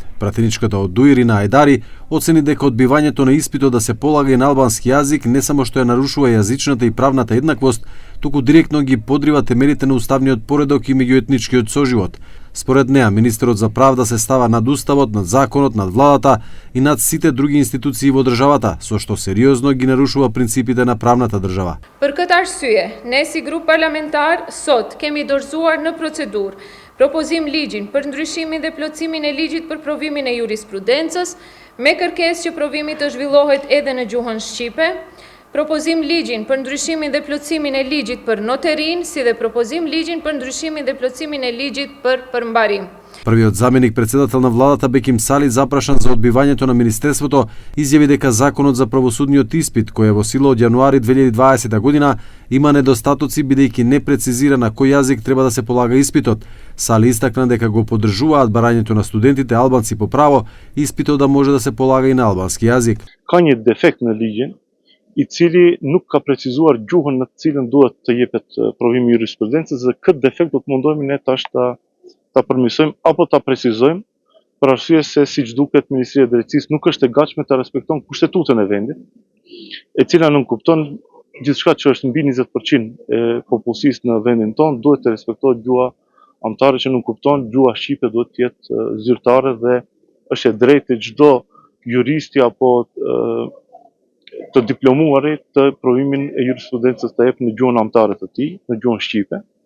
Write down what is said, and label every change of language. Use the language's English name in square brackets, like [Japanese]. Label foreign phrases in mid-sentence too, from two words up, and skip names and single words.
[Macedonian] Пратеничката од ДУИ Ирина Ајдари оцени дека одбивањето на испитот да се полага и на албански јазик не само што ја нарушува јазичната и правната еднаквост, туку директно ги подрива темелите на уставниот поредок и меѓуетничкиот соживот. Според неа, министерот за правда се става над уставот, над законот, над владата и над сите други институции во државата, со што сериозно ги нарушува принципите на правната држава. [Albanian] Për këtë arsye, ne si grup parlamentar sot kemi dorëzuar në procedurë propozim ligjin për ndryshimin dhe plotësimin e ligjit për provimin e jurisprudencës, me kërkesë që provimi të zhvillohet edhe në gjuhën shqipe, propozim ligjin për ndryshimin dhe plotësimin e ligjit për noterin, si dhe propozim ligjin për ndryshimin dhe plotësimin e ligjit për përmbarim. [Macedonian] Првиот заменик председател на владата Беким Сали, запрашан за одбивањето на министерството, изјави дека законот за правосудниот испит, кој е во сила од јануари 2020 година, има недостатоци бидејќи не прецизира на кој јазик треба да се полага испитот. Сали истакна дека го поддржуваат барањето на студентите албанци по право, испитот да може да се полага и на албански јазик. [Albanian] Ka një defekt në ligjin, i cili nuk ka precizuar gjuhën në të cilën duhet të jepet provimi i jurisprudencës, dhe këtë defekt do të mundohemi ne tash ta përmirësojmë apo ta precizojmë, për arsye se siç duket Ministria e Drejtësisë nuk është e gatshme ta respekton kushtetutën e vendit, e cila nënkupton gjithçka që është mbi 20% e popullsisë në vendin tonë duhet të respektohet gjuha amtare, që nënkupton gjuha shqipe duhet të jetë zyrtare dhe është e drejtë çdo juristi apo të diplomuarit të provimin e jurisprudencës të jep në gjuhën amtare të tij, në gjuhën shqipe.